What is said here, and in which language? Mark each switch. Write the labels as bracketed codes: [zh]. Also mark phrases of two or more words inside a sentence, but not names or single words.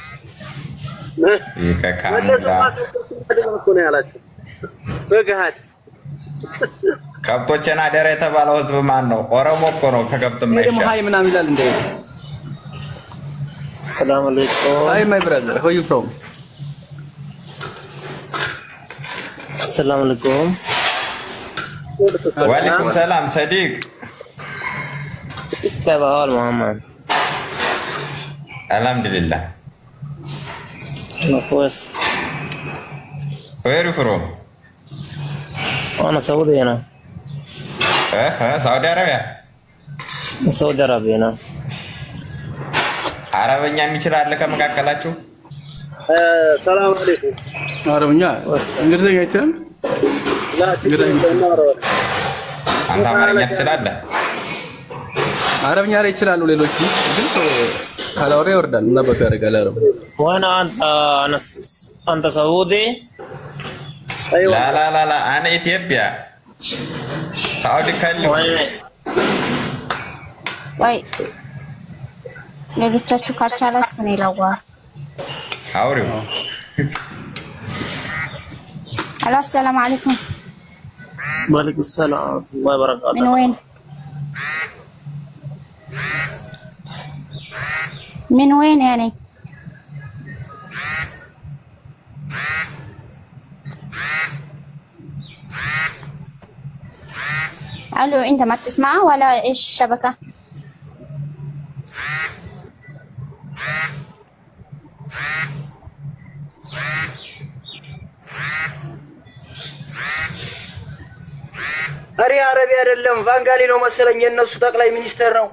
[am] ከብቶችን አደረ የተባለው ህዝብ ማን ነው? ኦሮሞ እኮ ነው። ከከብት ደግሞ ሃይ ምናምን ይላል እንደ [ar] سلام عليكم። [en] hi my brother where you from? [ar] سلام عليكم። وعليكم سلام صديق። [am] ተባል መሐመድ አልሐምዱሊላህ። ነፎስ [en] where you from? [ar] أنا سعودي أنا. [am] ሳውዲ አረቢያ። ሳውዲ አረቢያ ነው። አረበኛ የሚችል አለ ከመካከላችሁ? [ar] سلام عليكم። [am] አረብኛ እንግሊዝኛ አይችልም? አንተ አማርኛ ትችላለህ? አረብኛ ላይ ይችላሉ ሌሎች ግን ካላወራ ይወርዳል እና በቃ ያደርጋል። አረብ [ar] وأنا أنت سعودي؟ لا لا لا لا أنا إثيوبيا. سعودي كله. [am] ወይ ሌሎቻችሁ ካልቻላችሁ ነው ይላዋ አውሪው። [ar] ألو سلام عليكم። وعليكم السلام ورحمة الله وبركاته. من وين؟ من وين يعني؟ الو انت ما تسمعه ولا ايش الشبكة؟ [am] አሪ አረቢ አይደለም ቫንጋሊ ነው መሰለኝ። የነሱ ጠቅላይ ሚኒስትር ነው።